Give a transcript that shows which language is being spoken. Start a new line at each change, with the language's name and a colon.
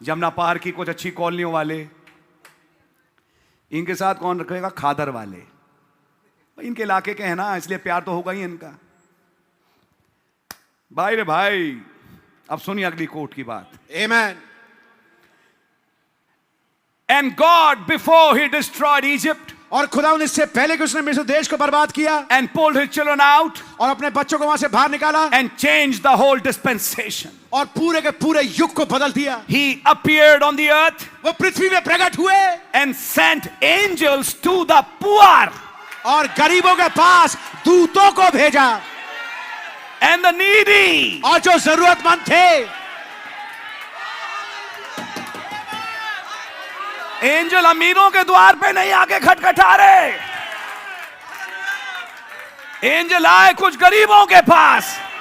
Hindi: जमुना पार की कुछ अच्छी कॉलोनियों वाले। इनके साथ कौन रखेगा? खादर वाले। इनके इलाके के हैं ना, इसलिए प्यार तो होगा ही इनका। भाई रे भाई, अब सुनिए अगली कोट की बात। आमेन।
English: And God, before he destroyed Egypt,
Hindi: और खुदावंद इससे पहले कि उसने मिस्र देश को बर्बाद किया
English: and pulled his children out,
Hindi: और अपने बच्चों को वहां से बाहर निकाला
English: and changed the whole dispensation,
Hindi: और पूरे के पूरे युग को बदल दिया,
English: he appeared on the earth
Hindi: वो पृथ्वी में प्रकट हुए
English: and sent angels to the poor
Hindi: और गरीबों के पास दूतों को भेजा
English: and the needy.
Hindi: और जो जरूरतमंद थे। एंजल अमीरों के द्वार पे नहीं आके खटखटा रहे, एंजल आए कुछ गरीबों के पास।